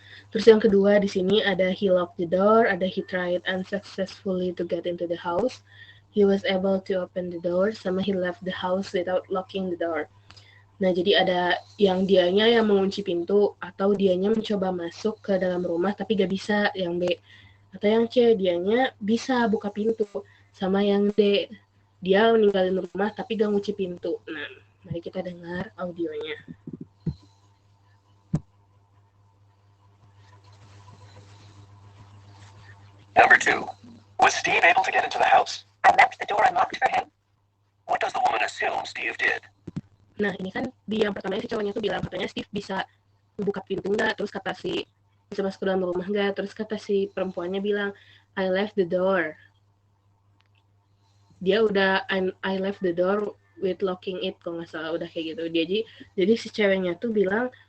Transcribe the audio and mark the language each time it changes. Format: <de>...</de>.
<id>Terus yang kedua di sini ada</id> <en>he locked the door, ada he tried unsuccessfully to get into the house, he was able to open the door, sama he left the house without locking the door.</en> <id>Nah, jadi ada yang dianya yang mengunci pintu, atau dianya mencoba masuk ke dalam rumah tapi gak bisa, yang B. Atau yang C, dianya bisa buka pintu. Sama yang D, dia meninggalin rumah tapi gak ngunci pintu. Nah, mari kita dengar audionya.</id> <en>Number 2. Was Steve able to get into the house? I left the door unlocked for him. What does the woman assume Steve did?</en> <id>Nah, ini kan di yang pertama si cowoknya tuh bilang katanya Steve bisa membuka pintu nggak, terus kata si bisa masuk ke dalam rumah nggak, terus kata si perempuannya bilang</id> <en>I left the door.</en> <id>Dia udah</id> <en>I left the door with locking it,</en> <id>kalau nggak salah, udah kayak gitu. Jadi si ceweknya tuh bilang</id>